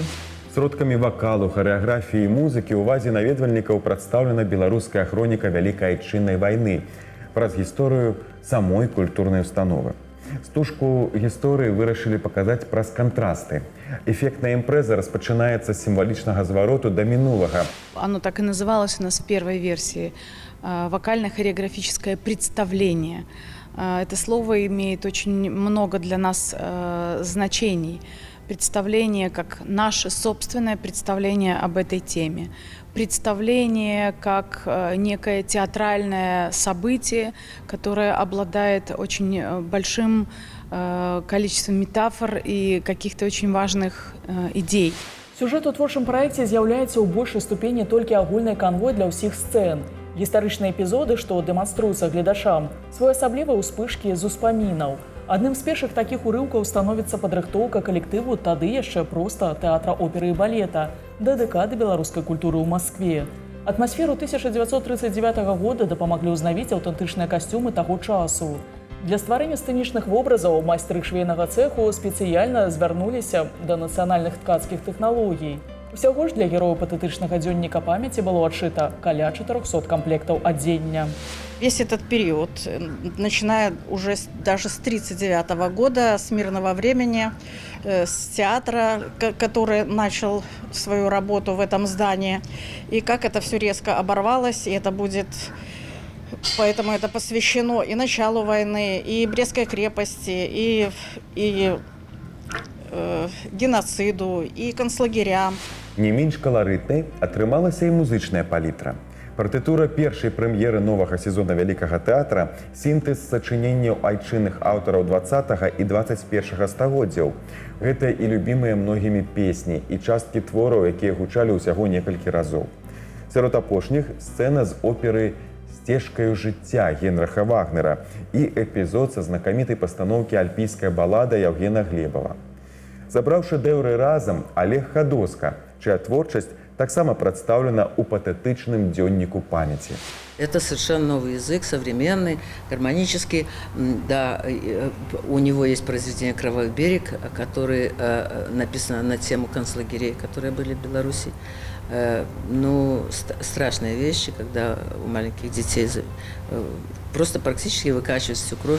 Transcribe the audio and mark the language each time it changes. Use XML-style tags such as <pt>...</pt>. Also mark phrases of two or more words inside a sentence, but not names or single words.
<be>Сродкамі вакалу, харэаграфіі і музыкі ўвазе наведвальнікаў прадстаўлена беларуская хроніка Вялікай Айчыннай вайны праз гісторыю самой культурнай установы. Стужку гісторыі вырашылі паказаць праз кантрасты. Эффектная імпрэза распачынаецца з сімвалічнага звароту да минулага.</be> <ru>Оно так и называлось у нас в первой версии «Вокально-хореографическое представление». Это слово имеет очень много для нас значений. Представление как наше собственное представление об этой теме. Представление как некое театральное событие, которое обладает очень большим количеством метафор и каких-то очень важных идей.</ru> <be>Сюжет у творчым праекце з'яўляецца ў большай ступені толькі агульнай канвой для ўсіх сцэн. Гістарычныя эпізоды, што дэманструюцца гледачам, своеасаблівыя ўспышкі з успамінаў. Адным з першых такіх урыўкаў становіцца падрыхтоўка калектыву тады яшчэ проста тэатра оперы і балета да дэкады беларускай культуры ў Маскве. Атмасферу 1939 года дапамаглі ўзнавіць аўтэнтычныя касцюмы таго часу. Для стварэння сцэнічных вобразаў майстры швейнага цэху спецыяльна звярнуліся да нацыянальных ткацкіх тэхналогій. Усяго ж для герояў патэтычнага дзённіка памяці было адшыта каля 400 камплектаў адзення.</be> <ru>Весь этот период, начиная уже даже с 1939 года, с мирного времени, с театра, который начал свою работу в этом здании, и как это все резко оборвалось, и это будет... Поэтому это посвящено и началу войны, и Брестской крепости, и геноциду, и концлагерям.</ru> <be>Не менш каларытнай атрымалася і музычная палітра. Партытура першай прэм'еры новага сезона вялікага тэатра – сінтэз сачыненняў айчынных аўтараў 20 і 21 стагоддзяў. Гэта і любімыя многімі песні, і часткі твораў, якія гучалі ўсяго некалькі разоў. Сярод апошніх – сцэна з оперы «Сцежкаю жыцця» Генрыха Вагнера і эпізод са знакамітай пастаноўкі «Альпійская балада» Яўгена Глебова. Забраў шэдэўры разам Олег Ходоска, чыя творчасць таксама прадстаўлена ў патэтычным дзённіку памяці.</be> <ru>Это совершенно новый язык, современный, гармонический. Да, у него есть произведение «Кровавый берег», которое написано на тему концлагерей, которые были в Беларуси. Ну, страшные вещи, когда у маленьких детей просто практически выкачивают всю кровь.</ru>